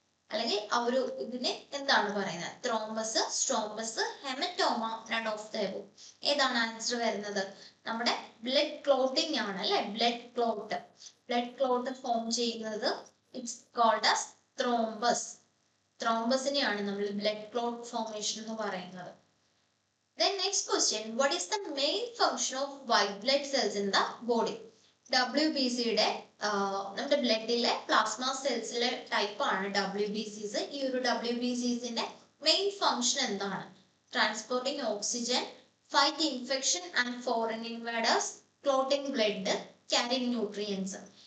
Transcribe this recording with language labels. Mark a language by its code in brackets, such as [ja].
[ml] അല്ലെങ്കിൽ ആ ഒരു ഇതിനെ എന്താണ് പറയുന്നത്? Thrombus, സ്ട്രോംബസ്, haematoma, none of the above. ഏതാണ് ആൻസർ വരുന്നത്? നമ്മുടെ ബ്ലഡ് ക്ലോട്ടിംഗ് ആണ് അല്ലെ. ബ്ലഡ് ക്ലോട്ട് ഫോം ചെയ്യുന്നത് ഇറ്റ്സ് കോൾഡ് ആസ് ത്രോംബസ്. ത്രോംബസിനെയാണ് നമ്മൾ ബ്ലഡ് ക്ലോട്ട് ഫോർമേഷൻ എന്ന് പറയുന്നത്. [en] Then next question, what is the main function of white blood cells in the body? [ml] WBC യുടെ നമ്മുടെ ബ്ലഡിലെ പ്ലാസ്മ സെൽസിലെ ടൈപ്പ് ആണ് WBCs. ഈ ഒരു WBCsന്റെ മെയിൻ ഫംഗ്ഷൻ എന്താണ്? Transporting oxygen, fight infection and foreign invaders, clotting blood, carrying nutrients.